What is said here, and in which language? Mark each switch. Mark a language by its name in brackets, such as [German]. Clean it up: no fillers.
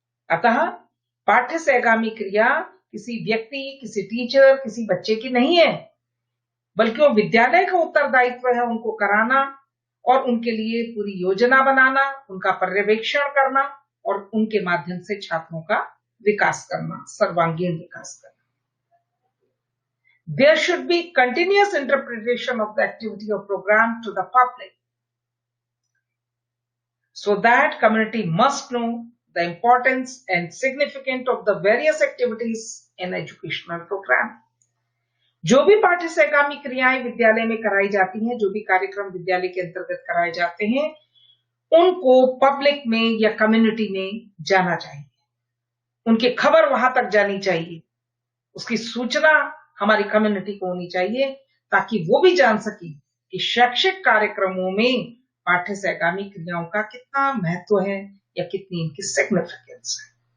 [Hindi] अतः पाठ्य सहगामी क्रिया किसी व्यक्ति, किसी टीचर, किसी बच्चे की नहीं है, बल्कि वो विद्यालय का उत्तरदायित्व है उनको कराना और उनके लिए पूरी योजना बनाना, उनका पर्यवेक्षण करना और उनके माध्यम से छात्रों का विकास करना, सर्वांगीण विकास करना। [English] There should be continuous interpretation of the activity or program to the public, so that community must know the importance and significance of the various activities in educational program. [Hindi] जो भी पाठ्य सहगामी क्रियाएं विद्यालय में कराई जाती हैं, जो भी कार्यक्रम विद्यालय के अंतर्गत कराए जाते हैं, उनको पब्लिक में या कम्युनिटी में जाना चाहिए, उनकी खबर वहां तक जानी चाहिए, उसकी सूचना हमारी कम्युनिटी को होनी चाहिए, ताकि वो भी जान सके कि शैक्षिक कार्यक्रमों में पाठ्य सहगामी क्रियाओं का कितना महत्व है या कितनी इनकी सिग्निफिकेंस है।